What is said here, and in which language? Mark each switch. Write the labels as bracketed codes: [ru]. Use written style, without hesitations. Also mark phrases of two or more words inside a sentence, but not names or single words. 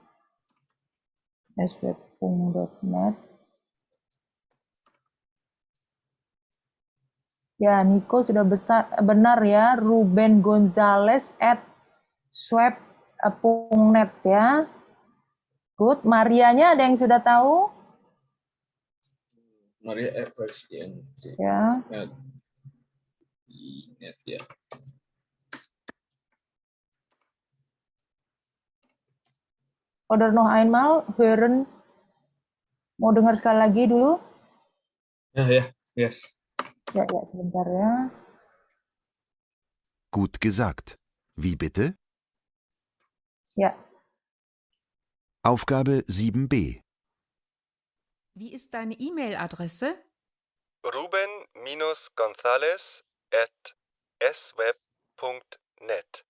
[id] sweb.net. Ya, Nico sudah benar ya. Ruben Gonzales at sweb.net ya. [en] Good. [id] Marianya ada yang sudah tahu? Maria FSN. Ya. Net ya. [de] Oder noch einmal hören. [id] Mau dengar sekali lagi dulu? Ya, yes. Ya, sebentar ya. [de] Gut gesagt. Wie bitte? [id] Ya. [de] Aufgabe 7b. Wie ist deine E-Mail-Adresse? Ruben-Gonzales at sweb.net.